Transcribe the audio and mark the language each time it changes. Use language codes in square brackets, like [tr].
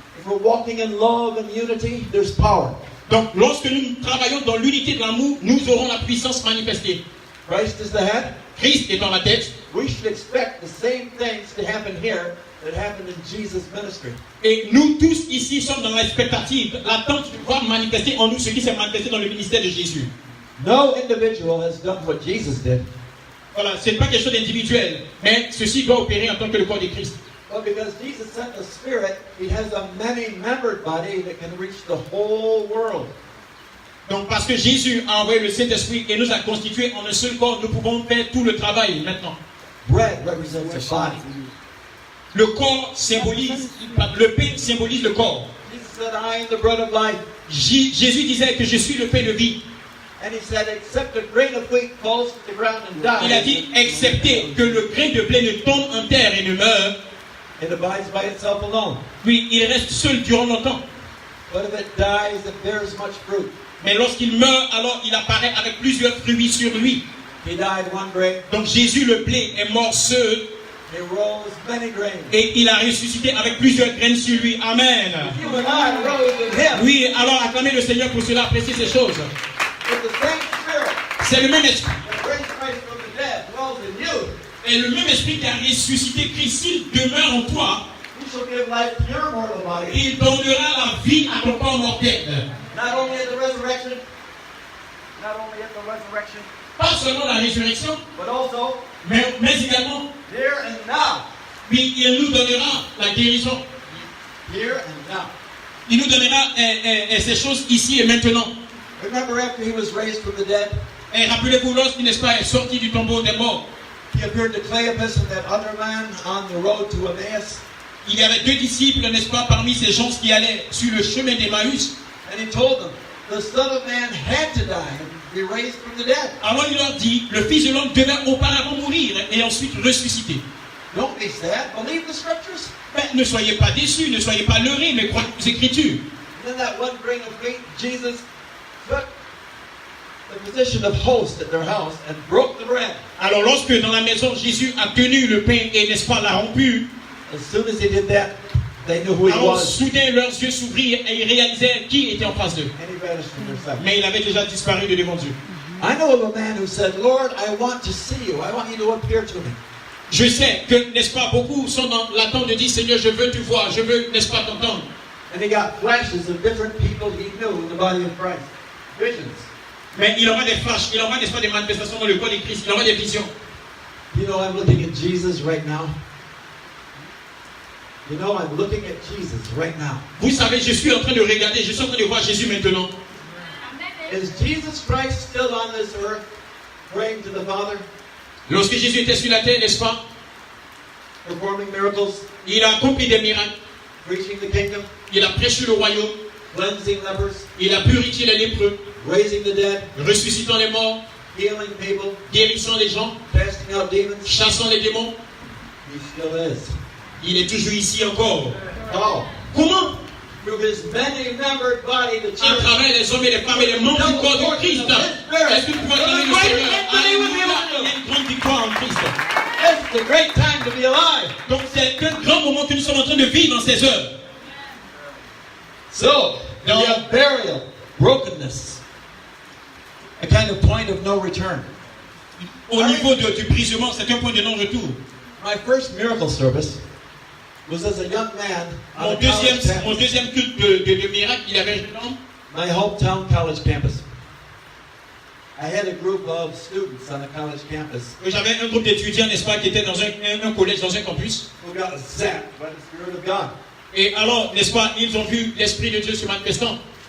[en] If we're walking in love and unity, there's power. [fr] Donc, lorsque nous travaillons dans l'unité de l'amour, nous aurons la puissance manifestée. [en] Christ is the head. [fr] Christ étant la tête, [en] We should expect the same things to happen here that happened in Jesus' ministry. [fr] et nous tous ici sommes dans l'expectative, l'attente de voir manifester en nous ce qui s'est manifesté dans le ministère de Jésus. [en] No individual has done what Jesus did, [fr] Voilà, ce n'est pas quelque chose d'individuel, mais ceci doit opérer en tant que le corps de Christ. [en] but because Jesus sent the Spirit, He has a many-membered body that can reach the whole world. [fr] Donc, parce que Jésus a envoyé le Saint-Esprit et nous a constitués en un seul corps, nous pouvons faire tout le travail maintenant. [en] Bread represents a body. [fr] Le corps symbolise, le pain symbolise le corps. [en] Jesus said, "I am the bread of life." [fr] Jésus disait que je suis le pain de vie. [en] And He said, "Except a grain of wheat falls to the ground and dies, [fr] Il a dit, excepté que le grain de blé ne tombe en terre et ne meurt, [en] it abides by itself alone. [fr] puis il reste seul durant longtemps. [en] But if it dies, it bears much fruit." [fr] Mais lorsqu'il meurt, alors il apparaît avec plusieurs fruits sur lui. [en] He died one grain, [fr] Donc Jésus, le blé, est mort seul [en] He rose many grains. [fr] et il a ressuscité avec plusieurs graines sur lui. [en] Amen. You and I rose with Him. [fr] Oui, alors acclamez le Seigneur pour cela, appréciez ces choses. [en] With the same Spirit [fr] C'est le même esprit. [en] that raised Christ from the dead dwells in you. [fr] Et le même esprit qui a ressuscité Christ, s'il demeure en toi, [en] He shall give life to your mortal body. [fr] il donnera la vie à ton corps mortel. [en] Not only at the resurrection, [fr] Pas seulement la résurrection, [en] but also [fr] mais également, [en] here and now. [fr] puis il nous donnera la guérison. [en] Here and now. [fr] Il nous donnera ces choses ici et maintenant. [en] Remember after He was raised from the dead, [fr] Et rappelez-vous, lorsqu'il n'est pas sorti du tombeau des morts, [en] He appeared to Cleopas and that other man on the road to Emmaus. [fr] il y avait deux disciples, n'est-ce pas, parmi ces gens qui allaient sur le chemin d'Emmaüs. [en] And He told them, the Son of Man had to die and be raised from the dead. [fr] Alors il leur dit, le Fils de l'homme devait auparavant mourir et ensuite ressusciter. [en] Don't be sad. Believe the Scriptures. [fr] Mais ne soyez pas déçus, ne soyez pas leurrés, mais croyez aux Écritures. [en] And then that one grain of wheat, Jesus took the position of host at their house and broke the bread. [fr] Alors lorsque dans la maison Jésus a tenu le pain et n'est-ce pas l'a rompu, [en] As soon as He did that, they knew who He [fr] alors [en] was, [fr] soudain leurs yeux s'ouvrirent et ils réalisèrent qui était en face d'eux. [en] and He vanished from their sight. [fr] Mais il avait déjà disparu de devant Dieu. [en] I know of a man who said, "Lord, I want to see you. I want you to appear to me." [fr] Je sais que, n'est-ce pas, beaucoup sont dans l'attente de dire, Seigneur, je veux te voir, je veux, n'est-ce pas, t'entendre. [en] And he got flashes of different people he knew in the body of Christ. [fr] Visions. Mais il aura des flashs, il aura, n'est-ce pas, des manifestations dans le corps de Christ, il aura des visions. [en] You know, I'm looking at Jesus right now. You know, I'm looking at Jesus right now. [fr] Vous savez, je suis en train de regarder, je suis en train de voir Jésus maintenant. [en] Is Jesus Christ still on this earth, praying to the Father, [fr] Lorsque Jésus était sur la terre, n'est-ce pas, [en] performing miracles, [fr] il a accompli des miracles, [en] preaching the kingdom, [fr] il a prêché le royaume, [en] cleansing lepers, [fr] il a purifié les lépreux, [en] raising the dead, [fr] ressuscitant les morts, [en] healing people, [fr] guérissant les gens, [en] casting out demons? [fr] chassant les démons. [en] He still is. [fr] Il est toujours ici encore. [en] Oh, [fr] Comment? [en] through His many-membered body, the [fr] À [en] church. [fr] travers les hommes et les femmes et les membres du corps de Christ. Est-ce que tu peux acclamer le Seigneur? Alléluia, il y a une grande victoire en Christ. [en] It's a great time to be alive. [fr] Donc c'est un grand moment que nous sommes en train de vivre dans ces heures. [en] So, you have burial, brokenness, a kind of point of no return. [fr] Au niveau du brisement, c'est un point de non-retour. [en] My first miracle service was as a young man on the college [fr] Mon [en] campus, [fr] deuxième culte de miracle, il y avait un jeune homme. [en] my hometown college campus. I had a group of students on the college campus [fr] J'avais un groupe d'étudiants, n'est-ce pas, qui étaient dans un collège, dans un campus. [en] who got zapped by the Spirit of God. [fr] Et alors, n'est-ce pas, ils ont vu l'Esprit de Dieu se manifestant.